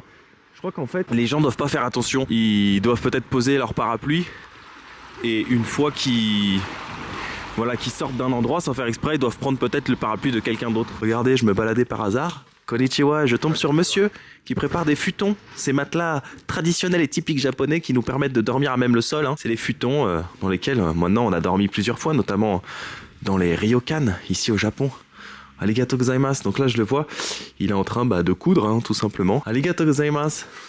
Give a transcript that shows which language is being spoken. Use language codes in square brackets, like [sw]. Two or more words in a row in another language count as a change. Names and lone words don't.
[fr] Je crois qu'en fait les gens doivent pas faire attention, ils doivent peut-être poser leur parapluie et une fois qu'ils sortent d'un endroit sans faire exprès, ils doivent prendre peut-être le parapluie de quelqu'un d'autre. Regardez, je me baladais par hasard. Konnichiwa, je tombe sur monsieur qui prépare des futons, ces matelas traditionnels et typiques japonais qui nous permettent de dormir à même le sol. Hein. C'est les futons dans lesquels maintenant on a dormi plusieurs fois, notamment dans les ryokan ici au Japon. [ja] ありがとうございます. [fr] Donc là je le vois, il est en train de coudre hein, tout simplement. [ja] ありがとうございます.